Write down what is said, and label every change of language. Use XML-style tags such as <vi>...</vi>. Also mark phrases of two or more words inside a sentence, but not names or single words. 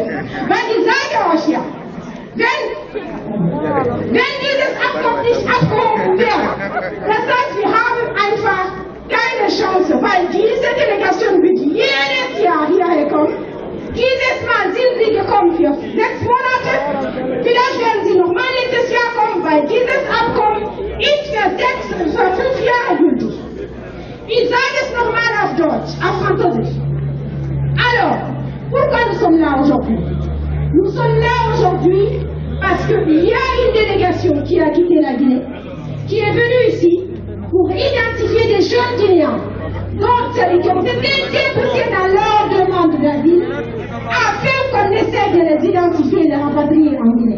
<de>Weil ich sage euch ja, wenn dieses Abkommen nicht aufgehoben wäre, das heißt, wir haben einfach keine Chance, weil diese Delegation wird jedes Jahr hierher kommen. Dieses Mal sind sie gekommen für 6 Monate. Vielleicht werden sie nochmal nächstes Jahr kommen, weil dieses Abkommen ist für 5 Jahre gültig. Ich sage es nochmal auf Deutsch, auf Französisch.</de> <fr>Alors, pourquoi nous sommes là aujourd'hui? Nous sommes là aujourd'hui parce qu'il y a une délégation qui a quitté la Guinée, qui est venue ici pour identifier des jeunes Guinéens qui ont été déboutés dans leur demande d'asile, afin qu'on essaie de les identifier et les rapatrier en Guinée.</fr>